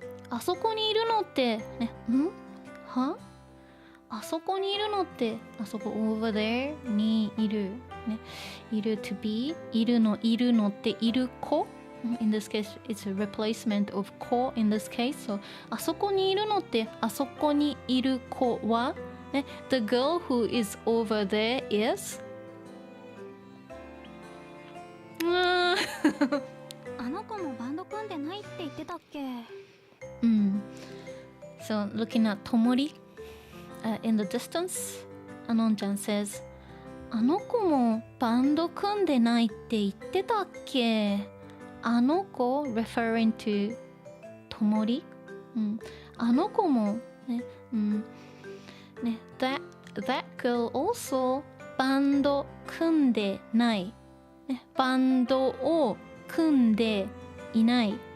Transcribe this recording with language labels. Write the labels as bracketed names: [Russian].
[Japanese] あそこにいるのってね、は？あそこにいるのってあそこ [English] over there [Japanese] にいるね、いる [English] to be [Japanese] いるのっている子。 [English] In this case, it's a replacement of 子 in this case. [Japanese] So あそこにいるのってあそこにいる子はね、 [English] the girl who is over there is [Japanese] あの子もバンド組んでないって言ってたっけ。 [English] So looking at Tomori in the distance, Anon-chan says, [Japanese] あの子もバンド組んでないって言ってたっけ。あの子 [English] referring to Tomori、 [Japanese] あの子もね、ね、 [English] that girl also [Japanese] バンド組んでない、ね、バンドを組んでいない、